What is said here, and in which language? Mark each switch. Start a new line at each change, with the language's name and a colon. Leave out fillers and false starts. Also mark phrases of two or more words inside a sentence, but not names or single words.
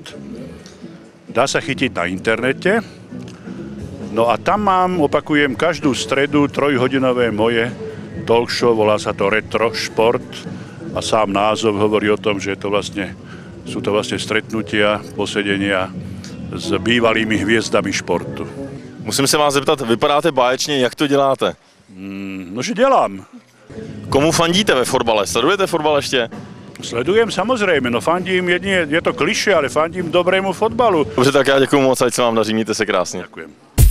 Slovak: Dá sa chytiť na internete. No a tam mám, opakujem, každú stredu 3-hodinové moje talk show, volá sa to Retro Šport a sám názov hovorí o tom, že sú to vlastne stretnutia, posedenia s bývalými hviezdami športu.
Czech: Musím se vás zeptat, vypadáte báječně, jak to děláte? No, že dělám. Komu fandíte ve fotbale? Sledujete fotbal ještě?
Slovak: Sledujem samozrejme, no fandím jedine, je to klišé, ale fandím dobrému fotbalu.
Czech: Dobře, tak já děkuju moc, ať se vám daří, mějte se krásně.
Slovak: Ďakujem.